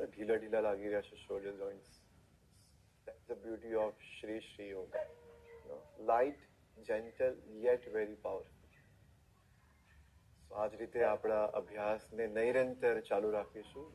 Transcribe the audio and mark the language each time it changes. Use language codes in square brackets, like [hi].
[gu] ઢીલા ઢીલા લાગી રહ્યા છે shoulder joints. [en] That's the beauty of Shri Shri Yoga. You know, light, gentle, yet very powerful. [gu] So આ જ રીતે આપણા અભ્યાસને નિરંતર ચાલુ રાખીશું.